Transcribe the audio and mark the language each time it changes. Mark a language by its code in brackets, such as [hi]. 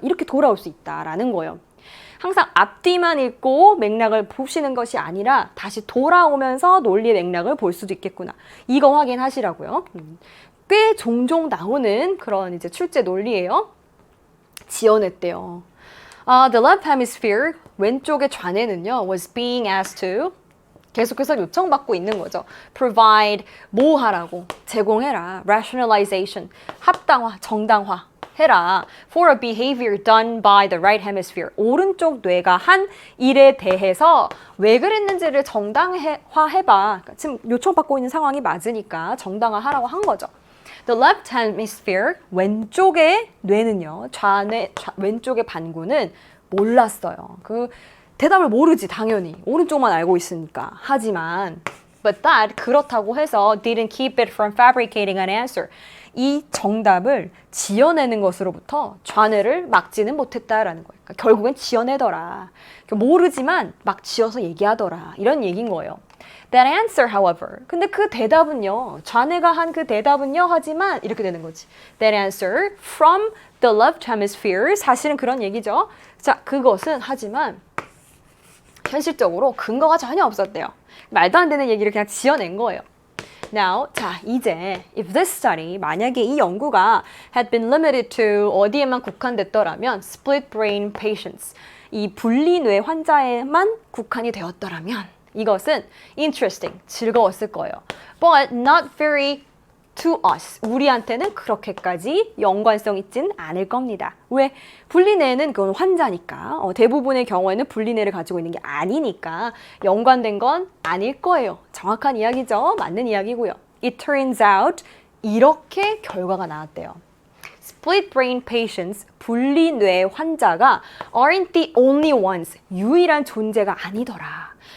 [ko] 이렇게 돌아올 수 있다라는 거예요. 항상 앞뒤만 읽고 맥락을 보시는 것이 아니라 다시 돌아오면서 논리의 맥락을 볼 수도 있겠구나. 이거 확인하시라고요. 꽤 종종 나오는 그런 이제 출제 논리예요. 지어냈대요. [en] The left hemisphere, 왼쪽의 좌뇌는요, was being asked to [ko] 계속해서 요청받고 있는 거죠. Provide, 뭐 하라고, 제공해라. Rationalization, 합당화, 정당화 해라. [en] For a behavior done by the right hemisphere. [ko] 오른쪽 뇌가 한 일에 대해서 왜 그랬는지를 정당화해봐. 지금 요청받고 있는 상황이 맞으니까 정당화하라고 한 거죠. [en] The left hemisphere, [ko] 왼쪽의 뇌는요, 왼쪽의 반구는 몰랐어요. 그 대답을 모르지, 당연히. 오른쪽만 알고 있으니까. [en] 하지만 but that, [ko] 그렇다고 해서 [en] didn't keep it from fabricating an answer. [ko] 이 정답을 지어내는 것으로부터 좌뇌를 막지는 못했다라는 거예요. 그러니까 결국엔 지어내더라. 모르지만 막 지어서 얘기하더라. 이런 얘기인 거예요. [en] That answer, however. [ko] 근데 그 대답은요, 좌뇌가 한 그 대답은요, 하지만 이렇게 되는 거지. [en] That answer from the left hemisphere. [ko] 사실은 그런 얘기죠. 자, 그것은 하지만 현실적으로 근거가 전혀 없었대요. 말도 안 되는 얘기를 그냥 지어낸 거예요. Now, 자, 이제 [en] if this study, [ko] 만약에 이 연구가 [en] had been limited to [ko] 어디에만 국한됐더라면 [en] split brain patients, [ko] 이 분리뇌 환자에만 국한이 되었더라면 이것은 interesting, 즐거웠을 거예요. [en] But not very to us, [ko] 우리한테는 그렇게까지 연관성 있진 않을 겁니다. 왜? 분리뇌는 그건 환자니까, 대부분의 경우에는 분리뇌를 가지고 있는 게 아니니까 연관된 건 아닐 거예요. 정확한 이야기죠. 맞는 이야기고요. [en] It turns out, [ko] 이렇게 결과가 나왔대요. [en] split brain patients, [ko] 분리뇌 환자가 [en] aren't the only ones, [ko] 유일한 존재가 아니더라.